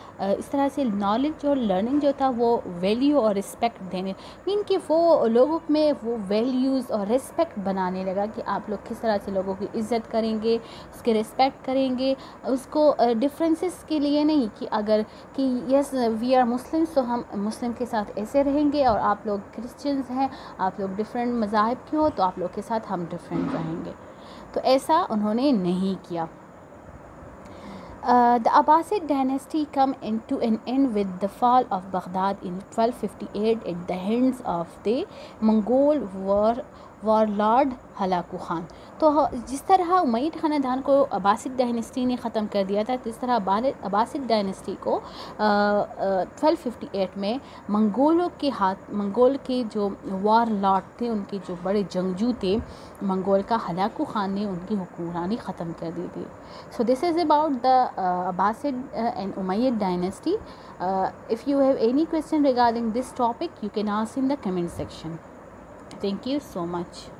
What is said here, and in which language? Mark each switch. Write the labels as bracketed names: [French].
[Urdu] اس طرح سے نالج اور لرننگ جو تھا وہ ویلیو اور رسپیکٹ دینے، مین کہ وہ لوگوں میں وہ ویلیوز اور رسپیکٹ بنانے لگا کہ آپ لوگ کس طرح سے لوگوں کی عزت کریں گے، اس کے رسپیکٹ کریں گے. اس کو ڈفرینسز کے لیے نہیں کہ اگر کہ [English] yes we are Muslims [Urdu] تو ہم مسلم کے ساتھ ایسے رہیں گے، اور آپ لوگ کرسچنز ہیں، آپ لوگ ڈفرینٹ مذاہب کے ہو تو آپ لوگ کے ساتھ ہم ڈفرینٹ رہیں گے. تو ایسا انہوں نے نہیں کیا. [English] The Abbasid dynasty come into an end with the fall of Baghdad in 1258 at the hands of the Mongol warlord Hulagu Khan. [Urdu] تو جس طرح امید خاندان کو عباسد ڈائنسٹی نے ختم کر دیا تھا، اس طرح عباسد ڈائنسٹی کو 1258 میں منگول کے جو وار لارڈ تھے، ان کے جو بڑے جنگجو تھے منگول کا، ہلاکو خان نے ان کی حکمرانی ختم کر دی تھی. [English] So this is about the Abbasid and Umayyad dynasty. If you have any question regarding this topic, you can ask in the comment section. Thank you so much.